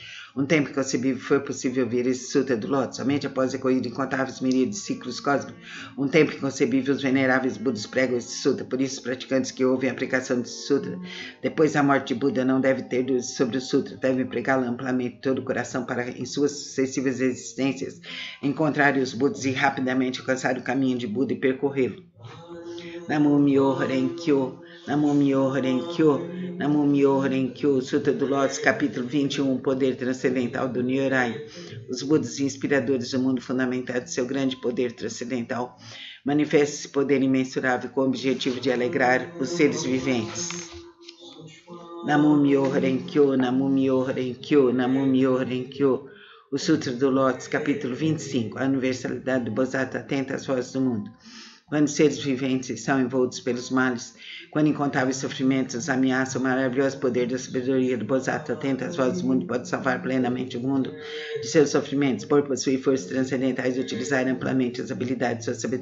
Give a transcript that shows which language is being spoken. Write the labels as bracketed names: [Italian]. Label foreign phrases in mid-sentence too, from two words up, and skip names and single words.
[Portuguese] Um tempo inconcebível foi possível ouvir esse sutra do Lótus. Somente após a corrida de incontáveis milhares de ciclos cósmicos, um tempo inconcebível, os veneráveis Budas pregam esse sutra. Por isso, os praticantes que ouvem a pregação desse sutra, depois da morte de Buda, não devem ter dúvidas sobre o sutra, devem pregá-lo amplamente de todo o coração para, em suas sucessivas existências, encontrarem os Budas e rapidamente alcançar o caminho de Buda e percorrê-lo. [Japanese] 南無妙法蓮華経、南無妙法蓮華経、南無妙法蓮華経, [Portuguese] Sutra do Lótus, capítulo 21, o poder transcendental do Nyorai. Os Budas inspiradores do mundo, fundamentados em seu grande poder transcendental, manifestam esse poder imensurável com o objetivo de alegrar os seres viventes. [Japanese] 南無妙法蓮華経、南無妙法蓮華経、南無妙法蓮華経. [Portuguese] O Sutra do Lótus, capítulo 25, a universalidade do Bosatsu atenta às vozes do mundo. Quando os seres viventes são envoltos pelos males, quando incontáveis sofrimentos ameaçam o maravilhoso poder da sabedoria do Bosatsu atento às vozes do mundo, pode salvar plenamente o mundo de seus sofrimentos, por possuir forças transcendentais e utilizar amplamente as habilidades de sua sabedoria.